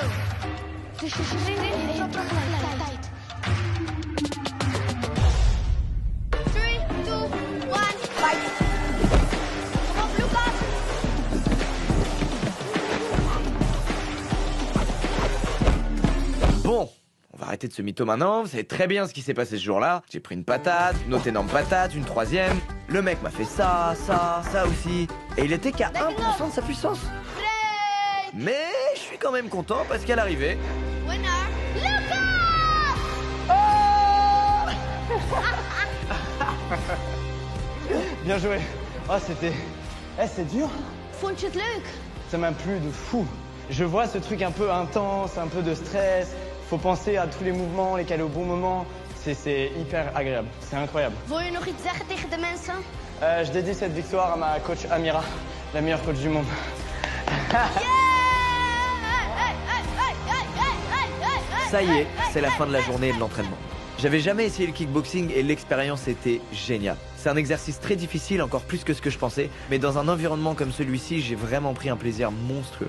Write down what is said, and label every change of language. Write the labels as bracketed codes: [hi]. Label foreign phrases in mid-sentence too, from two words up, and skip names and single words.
[nl] Dus je springt en je trapt tegelijkertijd. [en] 3, 2, 1, fight! [nl] Kom op, Lucas! [fr] Bon, on va arrêter de se mytho maintenant, vous savez très bien ce qui s'est passé ce jour-là. J'ai pris une patate, une autre énorme patate, une troisième. Le mec m'a fait ça, ça, ça aussi. Et il était qu'à 1% de sa puissance. Mais je suis quand même content parce qu'à l'arrivée... [en] Winner, Lucas! [fr] Bien joué. Oh, c'était... Eh, c'est dur. [nl] Vond je het leuk? [fr] Ça m'a plu de fou. Je vois ce truc un peu intense, un peu de stress. Faut penser à tous les mouvements, les caler au bon moment. C'est hyper agréable. C'est incroyable. [nl] Wil je nog iets zeggen tegen de mensen? [fr] Je dédie cette victoire à ma coach Amira, la meilleure coach du monde. Ça y est, c'est la fin de la journée et de l'entraînement. J'avais jamais essayé le kickboxing et l'expérience était géniale. C'est un exercice très difficile, encore plus que ce que je pensais, mais dans un environnement comme celui-ci, j'ai vraiment pris un plaisir monstrueux.